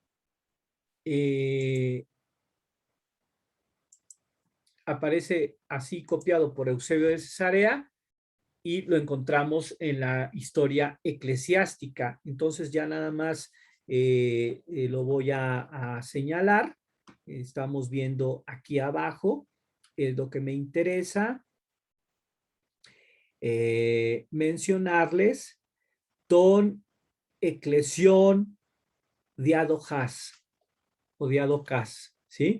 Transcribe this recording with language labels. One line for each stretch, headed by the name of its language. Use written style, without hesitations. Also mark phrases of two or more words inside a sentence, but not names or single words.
Spanish: aparece así copiado por Eusebio de Cesarea, y lo encontramos en la historia eclesiástica. Entonces ya nada más lo voy a señalar. Estamos viendo aquí abajo lo que me interesa mencionarles:
Greek: τῶν ἐκκλησιῶν διαδοχάς ή διαδοχάς,
Spanish: ¿sí?